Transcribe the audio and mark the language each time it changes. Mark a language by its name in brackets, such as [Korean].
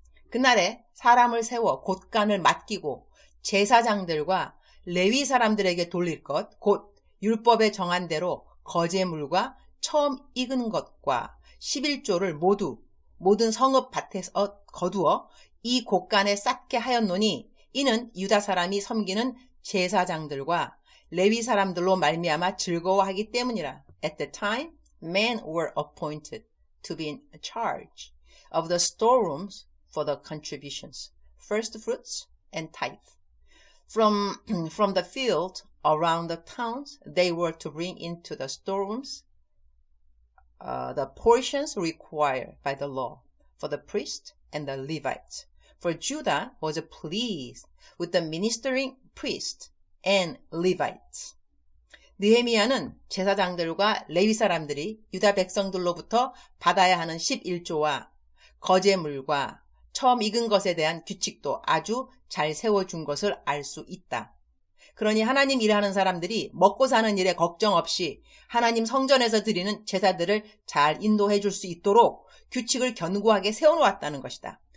[Korean] 그날에 사람을 세워 곳간을 맡기고 제사장들과 레위 사람들에게 돌릴 것, 곧 율법에 정한 대로 거제물과 처음 익은 것과 11조를 모든 성읍 밭에서 거두어 이 곳간에 쌓게 하였노니 이는 유다 사람이 섬기는 제사장들과 레위 사람들로 말미암아 즐거워하기 때문이라. [English] At the time, men were appointed to be in charge of the storerooms for the contributions, first fruits and tithe. From the field around the towns, they were to bring into the storerooms the portions required by the law for the priest and the Levites. For Judah was pleased with the ministering priest and Levites. [Korean] 느헤미야는 제사장들과 레위 사람들이 유다 백성들로부터 받아야 하는 11조와 거제물과 처음 익은 것에 대한 규칙도 아주 잘 세워준 것을 알 수 있다. 그러니 하나님 일하는 사람들이 먹고 사는 일에 걱정 없이 하나님 성전에서 드리는 제사들을 잘 인도해 줄 수 있도록 규칙을 견고하게 세워놓았다는 것이다.